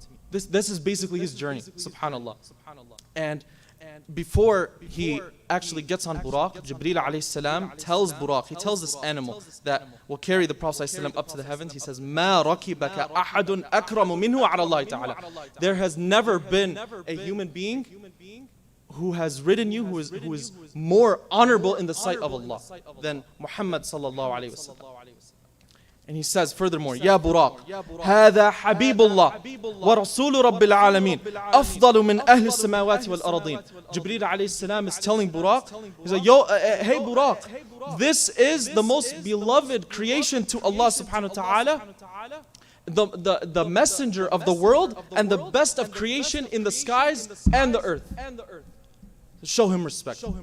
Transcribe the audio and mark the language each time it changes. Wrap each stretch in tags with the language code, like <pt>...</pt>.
<en>This is basically his journey, subhanallah. And before he actually gets on Buraq, Jibreel alayhi salam tells Buraq, he tells this animal that will carry the Prophet ﷺ up to the heavens. He says,</en> <ar>مَا رَكِبَكَ أَحَدٌ أَكْرَمُ مِنْهُ عَلَى اللَّهِ تَعَالَى.</ar> <en>There has never been a human being who has ridden you, who is more honorable in the sight of Allah than Muhammad sallallahu alayhi wa sallam. And he says furthermore,</en> <ar>Ya Buraq, هذا حبيب الله ورسول رب العالمين أفضل من أهل السماوات والأرضين.</ar> <en>Jibreel alayhi salam is telling Buraq, he's like, hey Buraq, this is the most beloved creation to Allah subhanahu wa ta'ala, the messenger of the world and the best of creation in the skies and the earth. Show him respect.</en>